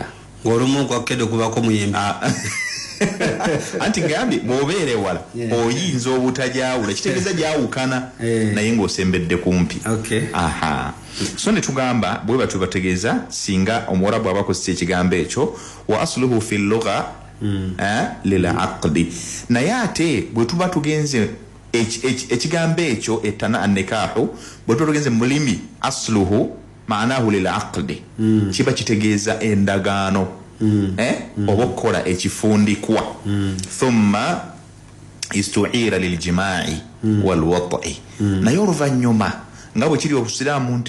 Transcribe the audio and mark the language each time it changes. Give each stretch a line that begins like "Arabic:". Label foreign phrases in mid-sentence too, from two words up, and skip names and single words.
Ganda: Ng'olumu ogwakado kubako muyembe. Anti ngambye bw'obeere wala oyinza obutajawula, kitegeeza gyawukana naye ng'osembedde kumpi. So ne tugamba bwe batwe bategeeza singa Omuwarabu abakozesa ekigambo ekyo
Arabic: wa asluhu fi lugha lila aqdi.
Ganda: Naye ate bwe tuba tugenze ekigambo ekyo etana annikahu bwe tuba tugenze mulimi
Arabic: asluhu maanahu lila aqdi
Ganda: kiba kitegeeza endagaano oba okukola ekifundikwa.
Arabic: Thumma istu'ira liljimaa'i, wal wat'i
Ganda: nayo oluvannyuma nga bwe kiri obusiraamu nti